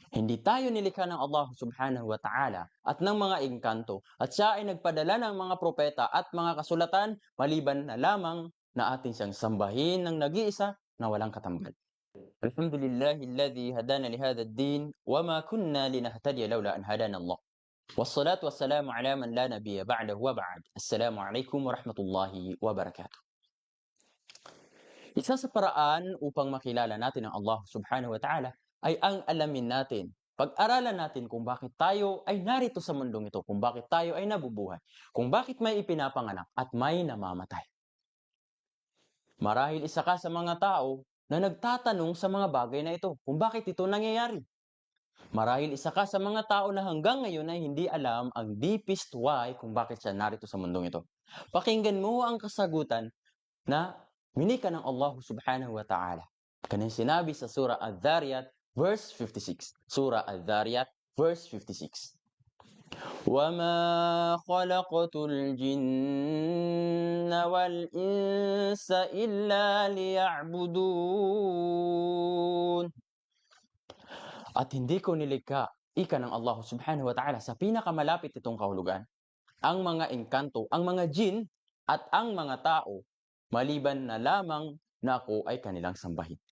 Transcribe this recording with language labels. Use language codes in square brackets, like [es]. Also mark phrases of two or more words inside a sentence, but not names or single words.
[tl] Hindi tayo nilikha ng [ar] الله سبحانه وتعالى [tl] at ng mga engkanto at siya ay nagpadala ng mga propeta at mga kasulatan maliban na lamang na atin siyang sambahin ng nag-iisa na walang katambal. [ar] الحمد لله الذي هدانا لهذا الدين وما كنا لنهتدي لولا أن هدانا الله. والصلاة والسلام على من لا نبي بعده وبعد. السلام عليكم ورحمة الله وبركاته. [tl] Isa sa paraan upang makilala natin ang [ar] الله سبحانه وتعالى [tl] ay ang alamin natin. Pag-aralan natin kung bakit tayo ay narito sa mundong ito, kung bakit tayo ay nabubuhay, kung bakit may ipinapanganak at may namamatay. Marahil isa ka sa mga tao na nagtatanong sa mga bagay na ito, kung bakit ito nangyayari. Marahil isa ka sa mga tao na hanggang ngayon ay hindi alam ang [en] deepest why [tl] kung bakit siya narito sa mundong ito. Pakinggan mo ang kasagutan na winika ng [ar] الله سبحانه وتعالى. [tl] Kanyang sinabi sa Surah Adh-Dhariyat verse 56. [ar] Surah Adh-Dhariyat verse 56. وَمَا خَلَقْتُ الْجِنَّ وَالْإِنسَ إِلَّا لِيَعْبُدُونِ. [tl] At hindi ko nilikha, ika ng [ar] الله سبحانه وتعالى, [tl] sa pinakamalapit itong kahulugan, ang mga engkanto, ang mga jin at ang mga tao, maliban na lamang na ako ay kanilang sambahin.